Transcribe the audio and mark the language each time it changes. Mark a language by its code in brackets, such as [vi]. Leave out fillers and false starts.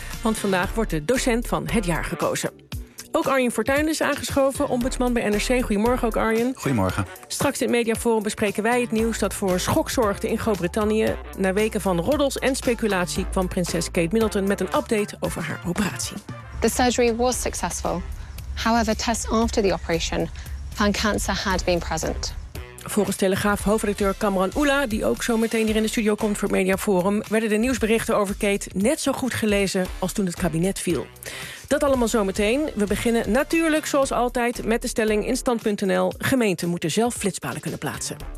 [nl] Want vandaag wordt de docent van het jaar gekozen. Ook Arjen Fortuyn is aangeschoven, ombudsman bij NRC. Goedemorgen ook, Arjen. Goedemorgen. Straks in het Mediaforum bespreken wij het nieuws dat voor schok zorgde in Groot-Brittannië. Na weken van roddels en speculatie kwam prinses Kate Middleton met een update over haar operatie. [en] The surgery was successful. However, tests after the operation found cancer had been present. [nl] Volgens Telegraaf hoofdredacteur Kamran Oela, die ook zo meteen hier in de studio komt voor het Mediaforum, werden de nieuwsberichten over Kate net zo goed gelezen als toen het kabinet viel. Dat allemaal zometeen. We beginnen natuurlijk zoals altijd met de stelling in stand.nl. Gemeenten moeten zelf flitspalen kunnen plaatsen.